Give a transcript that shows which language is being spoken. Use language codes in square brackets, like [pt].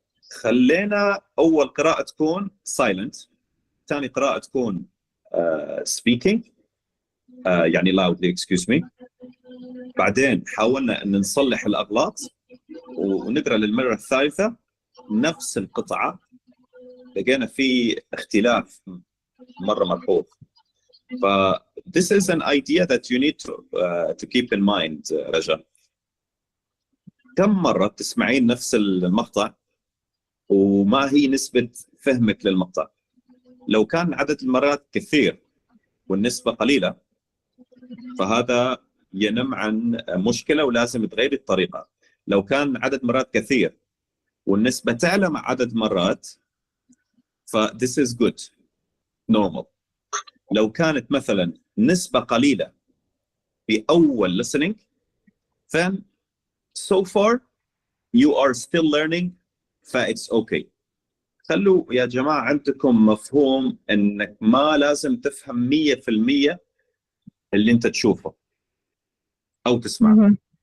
[ar] خلينا أول قراءة تكون سايلنت، ثاني قراءة تكون سبيكينج يعني [en] loudly excuse me. [ar] بعدين حاولنا أن نصلح الأغلاط ونقرأ للمرة الثالثة نفس القطعة، لقينا في اختلاف مرة ملحوظ. [en] ف this is an idea that you need to keep in mind رجاء. [ar] كم مرة تسمعين نفس المقطع وما هي نسبة فهمك للمقطع؟ لو كان عدد المرات كثير والنسبة قليلة فهذا ينم عن مشكلة ولازم تغير الطريقة. لو كان عدد مرات كثير والنسبة تعلى مع عدد مرات ف [en] this is good normal. [ar] لو كانت مثلا نسبة قليلة بأول [en] listening then so far you are still learning ف it's okay. [ar] خلوا يا جماعة عندكم مفهوم انك ما لازم تفهم 100% اللي انت تشوفه او تسمعه.